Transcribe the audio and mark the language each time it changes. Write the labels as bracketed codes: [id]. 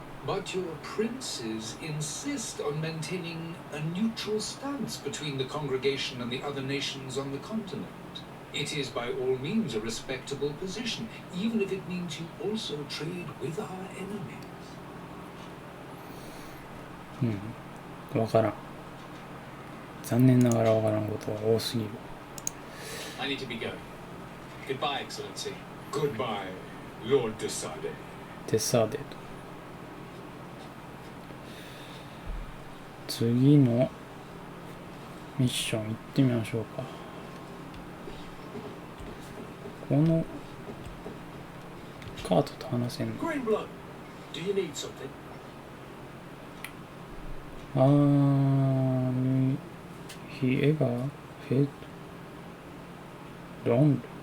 [en] But your princes insist on maintaining a neutral stance between the congregation and the other nations on the continent. It is by all means a respectable position, even if it means you also trade with our enemies. [ja] わからん。残念ながらわからんことが多すぎる。 [en] I need to be going. Goodbye, Excellency. Goodbye, Lord Desade. [ja] テサデと。次のミッション行ってみましょうか。このカートと話せんの。 [en] Greenblood, do you need something? He ever felt lonely.